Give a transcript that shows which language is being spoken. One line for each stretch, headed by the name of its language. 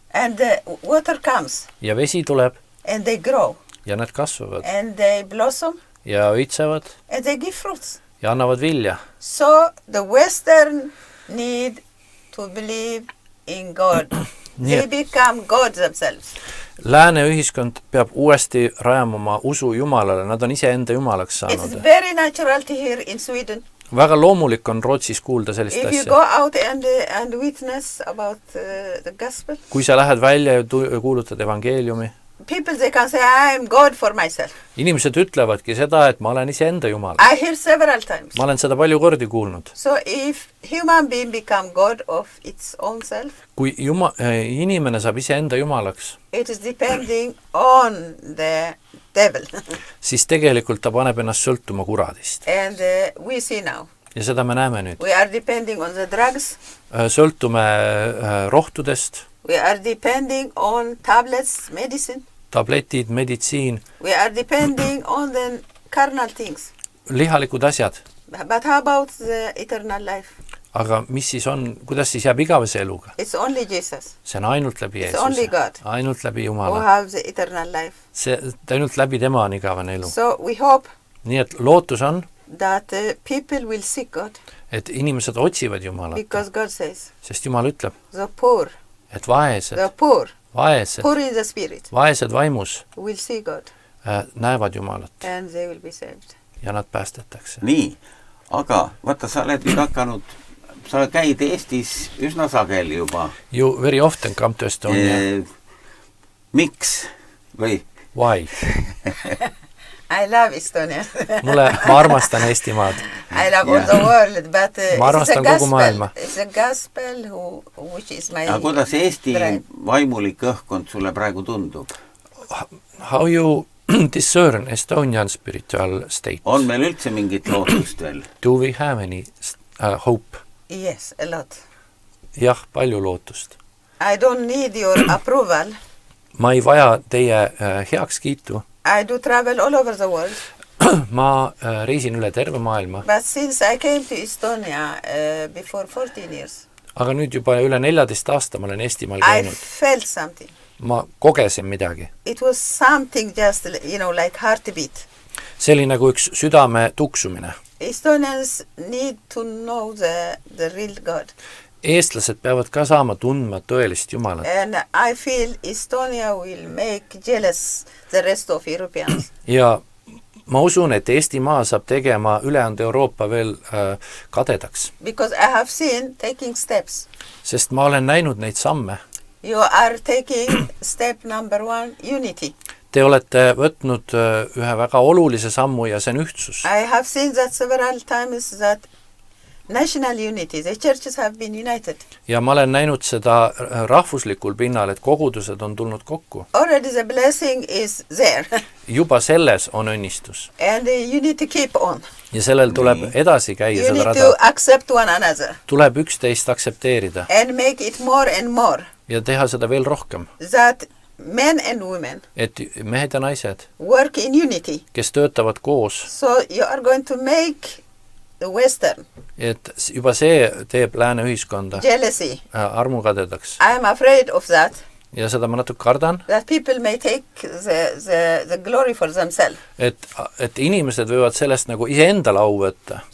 English: And the water comes.
Estonian: Ja vesi tuleb.
English: And they grow.
Estonian: Ja nad kasvavad.
English: And they blossom.
Estonian: Ja õitsevad.
English: And they give fruits.
Estonian: Ja annavad vilja.
English: So the Western need to believe in God. They become God themselves.
Estonian: Lääne ühiskond peab uuesti rajama oma usu Jumalale. Nad on ise enda Jumalaks saanud.
English: It's very natural to hear in Sweden.
Estonian: Väga loomulik on Rootsis kuulda sellist asja.
English: If you go out and witness about the gospel.
Estonian: Kui sa lähed välja ja kuulutad evangeeliumi.
English: People, they can say, I am God for myself.
Estonian: Inimesed ütlevadki seda, et ma olen ise enda Jumal.
English: I hear several times.
Estonian: Ma olen seda palju kordi kuulnud.
English: So if human being become God of its own self,
Estonian: kui inimene saab ise enda Jumalaks,
English: it is depending on the devil.
Estonian: siis tegelikult ta paneb ennast sõltuma kuradist.
English: And we see now.
Estonian: Ja seda me näeme nüüd.
English: We are depending on the drugs.
Estonian: Sõltume rohtudest.
English: We are depending on tablets, medicine.
Estonian: Tabletid, meditsiin.
English: We are depending on the carnal things.
Estonian: Lihalikud asjad.
English: But how about the eternal life?
Estonian: Aga mis siis on, kuidas siis jääb igavese eluga?
English: It's only Jesus.
Estonian: See on ainult läbi Jeesuse.
English: It's only God.
Estonian: Ainult läbi Jumala.
English: Who have the eternal life.
Estonian: See ainult läbi tema on igavene elu.
English: So we hope.
Estonian: Nii et lootus on,
English: that people will seek God.
Estonian: Et inimesed otsivad Jumalat.
English: Because God says.
Estonian: Sest Jumal ütleb.
English: The poor.
Estonian: Et vaesed.
English: The poor.
Estonian: Vaesed.
English: Poor in the spirit.
Estonian: Vaesed vaimus.
English: Will see God.
Estonian: Näevad Jumalat.
English: And they will be saved.
Estonian: Ja nad päästetakse. Nii, aga vaata, sa oled nüüd hakanud, sa käid Eestis üsna sageli juba.
English: You very often come to Estonia.
Estonian: Miks? Või?
English: Why? I love Estonia. Ma armastan Eestimaad. I love all the world, but it's a gospel which is my
Estonian: aga kuidas Eesti vaimulik õhkkond sulle praegu tundub?
English: How you discern Estonian spiritual state?
Estonian: On meil üldse mingit lootust veel?
English: Do we have any hope? Yes, a lot.
Estonian: Jah, palju lootust.
English: I don't need your approval.
Estonian: Ma ei vaja teie heakskiitu.
English: I do travel all over the world.
Estonian: Ma reisin üle terve maailma.
English: But since I came to Estonia before 14 years.
Estonian: Aga nüüd juba üle 14 aasta ma olen Eestimaal käinud.
English: I felt something.
Estonian: Ma kogesin midagi.
English: It was something just, like heartbeat.
Estonian: See oli nagu üks südame tuksumine.
English: Estonians need to know the real God.
Estonian: Eestlased peavad ka saama tundma tõelist Jumalat.
English: And I feel Estonia will make jealous the rest of Europeans.
Estonian: Ja ma usun, et Eestimaa saab tegema ülejäänud Euroopa veel kadedaks.
English: Because I have seen taking steps.
Estonian: Sest ma olen näinud neid samme.
English: You are taking step number 1, unity.
Estonian: Te olete võtnud ühe väga olulise sammu ja see on ühtsus.
English: I have seen that several times that national unity. The churches have been united.
Estonian: Ja ma olen näinud seda rahvuslikul pinnal, et kogudused on tulnud kokku.
English: Already the blessing is there.
Estonian: Juba selles on õnnistus.
English: And you need to keep on.
Estonian: Ja sellel tuleb edasi käia
English: You
Estonian: seda
English: need
Estonian: rada.
English: to accept one another.
Estonian: Tuleb üksteist aksepteerida.
English: And make it more and more.
Estonian: Ja teha seda veel rohkem.
English: That men and women
Estonian: Et mehed ja naised,
English: work in unity.
Estonian: kes töötavad koos,
English: So you are going to make the Western
Estonian: et juba see teeb lääne ühiskonda
English: jealousy.
Estonian: armukadedaks.
English: I am afraid of that.
Estonian: Ja seda ma natuke kardan,
English: That people may take the glory for themselves.
Estonian: et inimesed võivad sellest nagu iseendale au võtta,